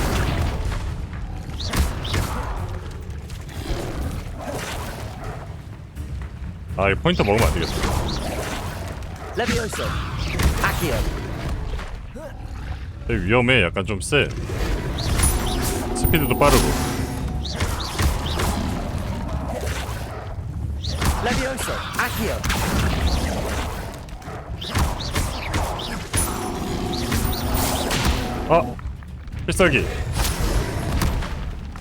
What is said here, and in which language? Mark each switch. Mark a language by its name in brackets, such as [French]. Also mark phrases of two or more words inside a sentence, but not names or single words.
[Korean] 이 포인트 먹으면 안 되겠어. Levioso. Accio. 위험해. 약간 좀 세. 스피드도 빠르고. Levioso. Accio. 필살기.